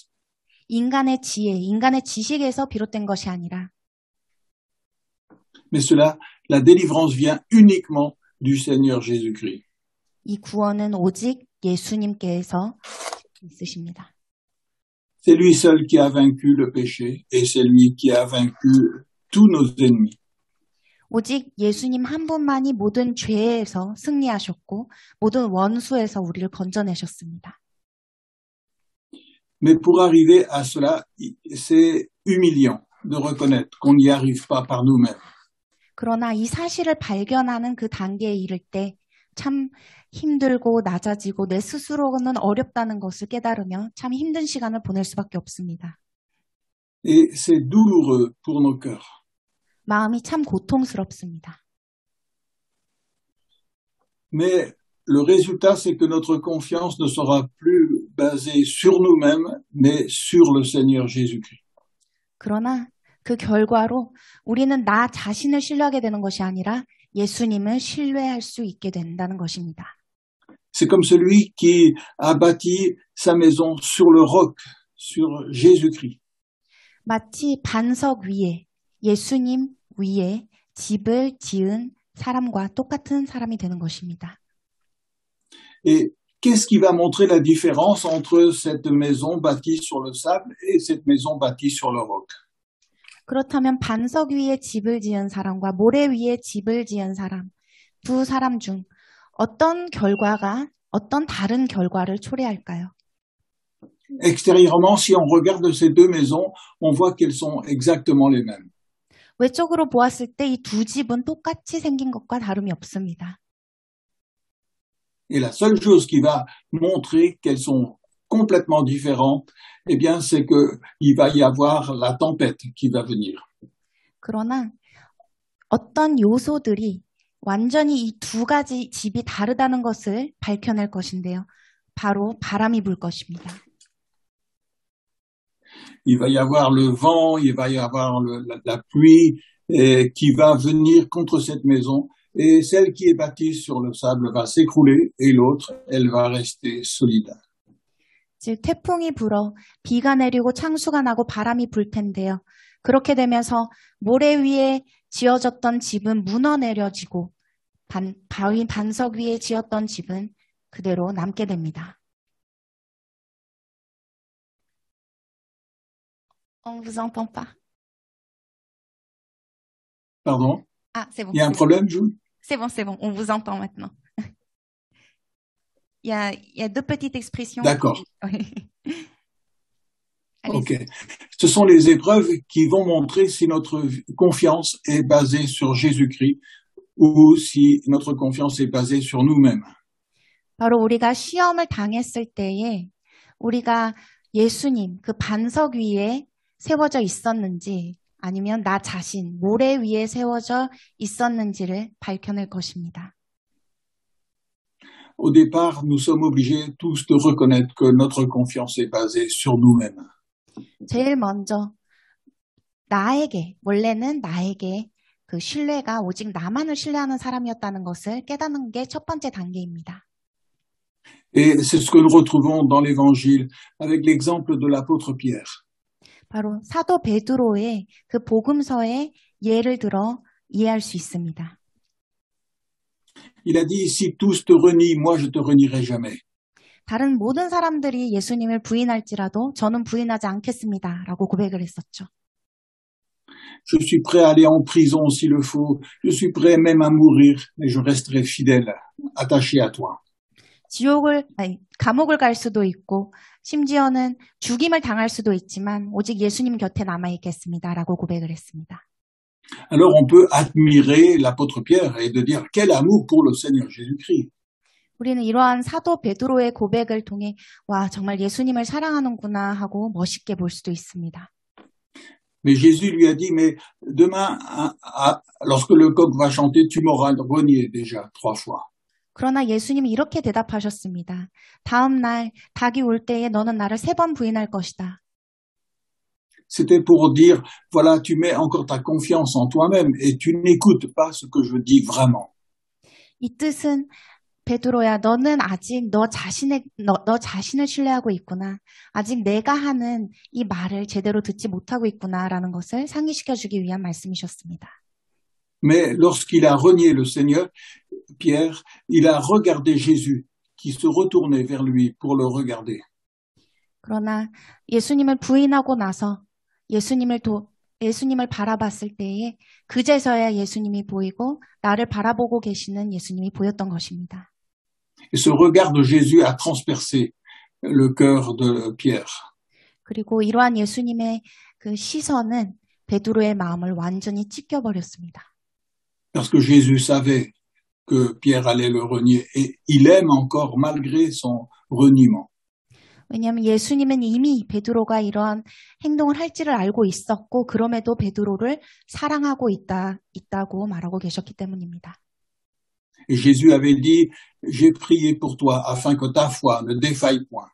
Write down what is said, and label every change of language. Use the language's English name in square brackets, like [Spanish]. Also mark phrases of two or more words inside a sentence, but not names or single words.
[Korean] 인간의 지혜, 인간의 지식에서 비롯된 것이 아니라 [French] mais la délivrance vient uniquement du Seigneur Jésus-Christ. [Korean] 이 구원은 오직 예수님께서 있으십니다. [French] C'est lui seul qui a vaincu le péché, et c'est lui qui a vaincu tous nos ennemis. [Korean] 오직 예수님 한 분만이 모든 죄에서 승리하셨고 모든 원수에서 우리를 건져내셨습니다. [French] Mais pour arriver à cela, c'est humiliant de reconnaître qu'on n'y arrive pas par nous-mêmes. [Korean] 그러나 이 사실을 발견하는 그 단계에 이를 때 참 힘들고 낮아지고 내 스스로는 어렵다는 것을 깨달으며 참 힘든 시간을 보낼 수밖에 없습니다. [French] Et c'est douloureux pour nos cœurs. [Korean] 마음이 참 고통스럽습니다. [French] Mais le résultat, c'est que notre confiance ne sera plus basée sur nous-mêmes, mais sur le Seigneur Jésus-Christ. [Korean] 그러나 그 결과로 우리는 나 자신을 신뢰하게 되는 것이 아니라 예수님을 신뢰할 수 있게 된다는 것입니다. [French] C'est comme celui qui a bâti sa maison sur le roc, sur Jésus-Christ. [Korean] 마치 반석 위에 예수님 위에 집을 지은 사람과 똑같은 사람이 되는 것입니다. [French] Et qu'est-ce qui va montrer la différence entre cette maison bâtie sur le sable et cette maison bâtie sur le roc? [Korean] 그렇다면 반석 위에 집을 지은 사람과 모래 위에 집을 지은 사람, 두 사람 중 어떤 다른 결과를 초래할까요? [French] Extérieurement, si on regarde ces deux maisons, on voit qu'elles sont exactement les mêmes. [Korean] 외적으로 보았을 때 이 두 집은 똑같이 생긴 것과 다름이 없습니다. [French] Et la seule chose qui va montrer qu'elles sont complètement différentes, eh bien, c'est qu'il va y avoir la tempête qui va venir. [Korean] 그러나 어떤 요소들이 완전히 이 두 가지 집이 다르다는 것을 밝혀낼 것인데요. 바로 바람이 불 것입니다. [French] Il va y avoir le vent, il va y avoir la pluie qui va venir contre cette maison. Et celle qui est bâtie sur le sable va s'écrouler et l'autre, elle va rester solide. [Korean] 즉 태풍이 불어 비가 내리고 창수가 나고 바람이 불 텐데요. 그렇게 되면서 모래 위에 지어졌던 집은 무너내려지고 반석 위에 지었던 집은 그대로 남게 됩니다. [French] On vous entend pas. Pardon? Ah, c'est bon. Il y a un problème, Jules? C'est bon, on vous entend maintenant. Il y a deux petites expressions. D'accord. Allez-y. Ok. Ce sont les épreuves qui vont montrer si notre confiance est basée sur Jésus-Christ ou si notre confiance est basée sur nous-mêmes. [Korean] 바로 우리가 시험을 당했을 때에 우리가 예수님 그 반석 위에 세워져 있었는지 아니면 나 자신 모래 위에 세워져 있었는지를 밝혀낼 것입니다. [French] Au départ, nous sommes obligés tous de reconnaître que notre confiance est basée sur nous-mêmes. [Korean] 제일 먼저 원래는 나에게 그 신뢰가 오직 나만을 신뢰하는 사람이었다는 것을 깨닫는 게 첫 번째 단계입니다. [French] Et c'est ce que nous retrouvons dans l'Évangile avec l'exemple de l'apôtre Pierre. [Korean] 바로 사도 베드로의 그 복음서의 예를 들어 이해할 수 있습니다. [French] Il a dit, si tous te renient, moi je te renierai jamais. [Korean] 다른 모든 사람들이 예수님을 부인할지라도 저는 부인하지 않겠습니다. 라고 고백을 했었죠. [French] Je suis prêt à aller en prison s'il le faut. Je suis prêt même à mourir, mais je resterai fidèle, attaché à toi. [Korean] 감옥을 갈 수도 있고 심지어는 죽임을 당할 수도 있지만 오직 예수님 곁에 남아있겠습니다. 라고 고백을 했습니다. [French] Alors on peut admirer l'apôtre Pierre et de dire quel amour pour le Seigneur Jésus-Christ. [Korean] 우리는 이러한 사도 베드로의 고백을 통해 와 정말 예수님을 사랑하는구나 하고 멋있게 볼 수도 있습니다. [French] Mais Jésus lui a dit, mais demain, lorsque le coq va chanter, tu m'auras renié déjà 3 fois. [Korean] 그러나 예수님이 이렇게 대답하셨습니다. 다음 날 닭이 울 때에 너는 나를 3번 부인할 것이다. [French] C'était pour dire, voilà, tu mets encore ta confiance en toi-même et tu n'écoutes pas ce que je dis vraiment. [Korean] 이 뜻은 베드로야, 너는 아직 너 자신을 신뢰하고 있구나. 아직 내가 하는 이 말을 제대로 듣지 못하고 있구나라는 것을 상기시켜주기 위한 말씀이셨습니다. [French] Mais lorsqu'il a renié le Seigneur, Pierre, il a regardé Jésus qui se retournait vers lui pour le regarder. [Korean] 그러나 예수님을 부인하고 나서 예수님을 바라봤을 때에 그제서야 예수님이 보이고 나를 바라보고 계시는 예수님이 보였던 것입니다. [French] Et ce regard de Jésus a transpercé le cœur de Pierre. [Korean] 그리고 이러한 예수님의 그 시선은 베드로의 마음을 완전히 찢겨버렸습니다. [French] Parce que Jésus savait que Pierre allait le renier et il aime encore malgré son reniement. [Korean] 왜냐하면 예수님은 이미 베드로가 이러한 행동을 할지를 알고 있었고 그럼에도 베드로를 사랑하고 있다고 말하고 계셨기 때문입니다. [French] Et Jésus avait dit, j'ai prié pour toi afin que ta foi ne défaille point.